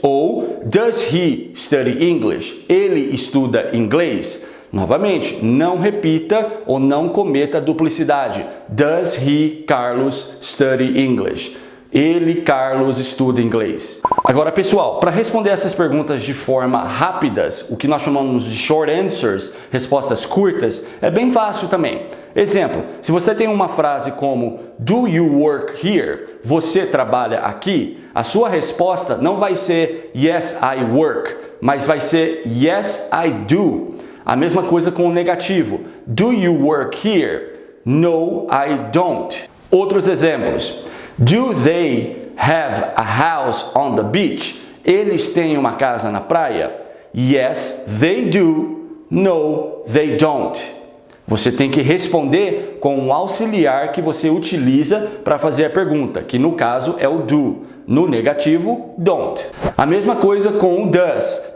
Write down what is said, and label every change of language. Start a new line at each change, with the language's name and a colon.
Portuguese: Ou
English: does he study English?
Portuguese: Ele estuda inglês? Novamente, não repita ou não cometa duplicidade.
English: Does he, Carlos, study English?
Portuguese: Ele, Carlos, estuda inglês. Agora, pessoal, para responder essas perguntas de forma rápidas, o que nós chamamos de
English: short answers,
Portuguese: respostas curtas, é bem fácil também. Exemplo, se você tem uma frase como
English: do you work here?
Portuguese: Você trabalha aqui? A sua resposta não vai ser
English: yes, I work,
Portuguese: mas vai ser
English: yes, I do.
Portuguese: A mesma coisa com o negativo.
English: Do you work here? No, I don't.
Portuguese: Outros exemplos.
English: Do they have a house on the beach?
Portuguese: Eles têm uma casa na praia?
English: Yes, they do. No, they don't.
Portuguese: Você tem que responder com um auxiliar que você utiliza para fazer a pergunta, que no caso é o do. No negativo, don't. A mesma coisa com o does.